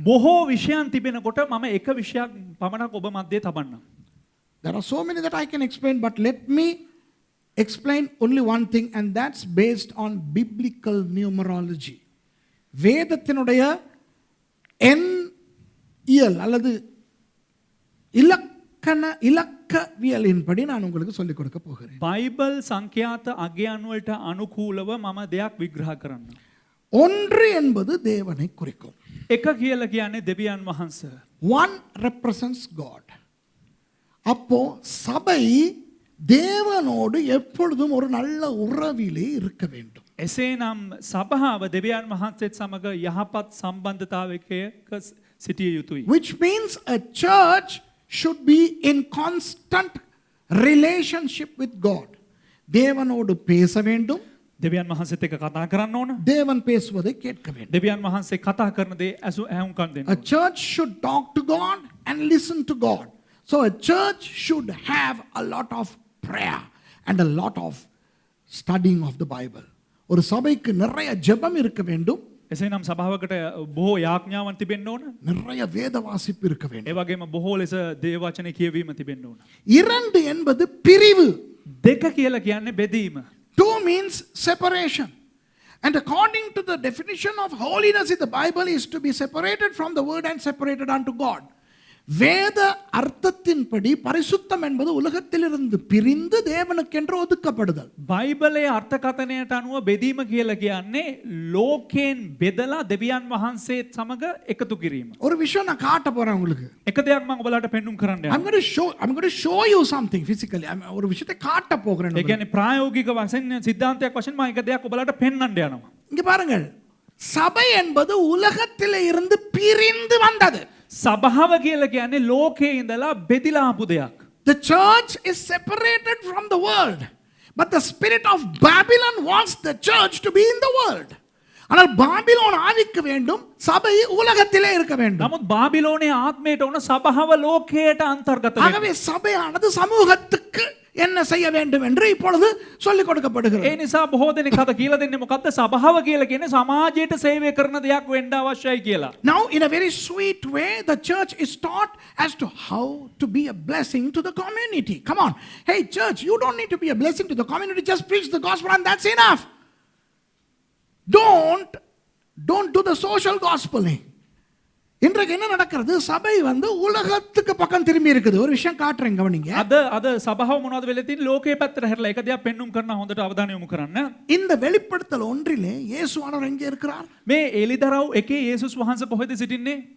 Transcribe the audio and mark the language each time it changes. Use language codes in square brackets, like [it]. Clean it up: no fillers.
[si] බොහෝ විෂයන් තිබෙනකොට මම එක විෂයක් පමණක් ඔබ මැද්දේ තබන්නම්. [en] There are so many that I can explain, but let me explain only one thing, and that's based on biblical numerology. [ta] வேதத்தினுடைய எண்ணியல் அல்லது இலக்கவியலின்படி நான் உங்களுக்கு சொல்லிக் கொடுக்க போகிறேன். [si] බයිබල් සංඛ්‍යාත අගයන් වලට අනුකූලව මම දෙයක් විග්‍රහ කරන්න. [ta] ஒன்று என்பது தேவனை குறிக்கும். [si] එක කියලා කියන්නේ දෙවියන් වහන්සේ. [en] One represents God. [ta] அப்போ சபை தேவனோடு எப்பொழுதும் ஒரு நல்ல உறவிலே இருக்க வேண்டும். [si] එසේනම් සභාව දෙවියන් වහන්සේත් සමග යහපත් සම්බන්ධතාවයක සිටිය යුතුයි. [en] Which means a church should be in constant relationship with God. [ta] தேவனோடு பேச வேண்டும். [si] දෙවියන් වහන්සේත් එක්ක කතා කරන්න ඕන. [ta] தேவன் பேசுவதை கேட்க வேண்டும். [si] දෙවියන් වහන්සේ කතා කරන දේ ඇහුම්කන් දෙන්න [en] A [si] ඕන. [en] church should talk to God and listen to God. So a church should have a lot of prayer and a lot of studying of the Bible. [ta] ஒரு சபைக்கு நிறைய ஜெபம் இருக்க வேண்டும். [si] එසේනම් සභාවකට බොහෝ යාඥාවන් තිබෙන්න ඕන. [ta] நிறைய வேத வாசிப்பு இருக்க [si] ඒ [ta] வேண்டும். [si] වගේම බොහෝ ලෙස දේව වචනේ කියවීම තිබෙන්න ඕන. [ta] இரண்டு என்பது பிரிவு. [si] දෙක කියලා කියන්නේ බෙදීම. [en] Two means separation. And according to the definition of holiness in the Bible is to be separated from the word and separated unto God. [ta] வேத அர்த்தத்தின்படி பரிசுத்தம் என்பது உலகத்திலிருந்து பிரிந்து தேவனுக்கென்று ஒதுக்கப்படுதல். [si] බයිබලයේ අර්ථකථනයට අනුව බෙදීම කියලා කියන්නේ ලෝකයෙන් බෙදලා දෙවියන් වහන්සේත් සමග එකතු කිරීම. [ta] ஒரு விஷயம் நான் காட்ட போறேன் உங்களுக்கு. [si] එක දෙයක් මම ඔයාලට පෙන්눔 කරන්න [en] I'm [si] යනවා. [en] going to show you something physically. [ta] ஒரு விஷயத்தை காட்ட போகிறேன் [si] ඒ [ta] உங்களுக்கு. [si] කියන්නේ ප්‍රායෝගික වශයෙන් සිද්ධාන්තයක් වශයෙන් මම එක දෙයක් ඔයාලට පෙන්වන්න යනවා. [ta] இங்க பாருங்கள். சபை என்பது உலகத்திலே இருந்து பிரிந்து வந்தது. [si] සභාව කියලා කියන්නේ ලෝකයේ ඉඳලා බෙදිලා ආපු දෙයක්. [en] The church is separated from the world. But the spirit of Babylon wants the church to be in the world. [ta] ஆனால் பாபிலோன் ஆவிக்க வேண்டும், சபை உலகத்திலே இருக்க வேண்டும். [si] නමුත් බාබිලෝනයේ ආත්මයට උන සභාව ලෝකයට අන්තර්ගත වෙනවා. [ta] ஆகவே சபையானது சமூகத்துக்கு என்ன செய்ய வேண்டும் என்று இப்பொழுது சொல்லிக் கொடுக்கப்படுகிறது. [si] ඒ නිසා බොහෝ දෙනෙක් අද කියලා දෙන්නේ මොකද්ද? සභාව කියලා කියන්නේ සමාජයට සේවය කරන දෙයක් වෙන්න අවශ්‍යයි කියලා. [en] Now in a very sweet way the church is taught as to how to be a blessing to the community. Come on. Hey church, you don't need to be a blessing to the community, just preach the gospel and that's enough. Don't do the social gospeling. [ta] இன்றைக்கு என்ன நடக்கிறது? சபை வந்து உலகத்துக்கு பக்கம் திரும்பி இருக்குது. ஒரு விஷயம் காட்டுறேன் கவனிங்க. [si] අද සභාව මොනවද වෙලා තියෙන්නේ? ලෝකයේ පැත්තට හැරලා එක දෙයක් පෙන්눔 කරන හොඳට අවධානය යොමු කරන්න. [ta] இந்த வெளிப்படுத்தல் ஒன்றிலே இயேசுவானவர் எங்கே இருக்கிறார்? [si] මේ එලිදරව් එකේ යේසුස් වහන්සේ කොහෙද සිටින්නේ?